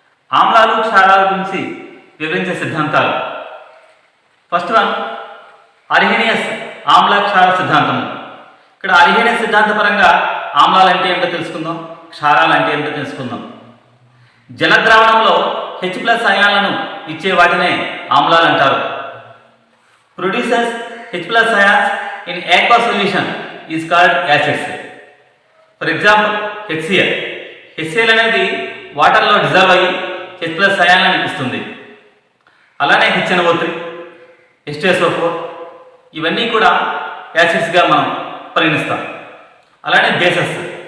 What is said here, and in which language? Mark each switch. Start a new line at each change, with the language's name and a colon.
Telugu: ఆమ్లాలు క్షారాల గురించి వివరించే సిద్ధాంతాలు. ఫస్ట్ వన్, అర్హీనియస్ ఆమ్ల క్షార సిద్ధాంతం. ఇక్కడ అర్హీనియస్ సిద్ధాంత పరంగా ఆమ్లాలు అంటే ఏమిటో తెలుసుకుందాం, క్షారాలు అంటే ఏమిటో తెలుసుకుందాం. జలద్రావణంలో H+ అయాన్లను ఇచ్చే వాటినే ఆమ్లాలు అంటారు.
English: Producers H+ ions in aqueous solution is called acids.
Telugu: For example HCl. HCl అనేది వాటర్లో డిజాల్వ్ అయ్యి H+ అయాన్లను ఇస్తుంది. అలానే HNO3, H2SO4 ఇవన్నీ కూడా యాసిడ్స్గా మనం పరిగణిస్తాం. అలానే బేసెస్.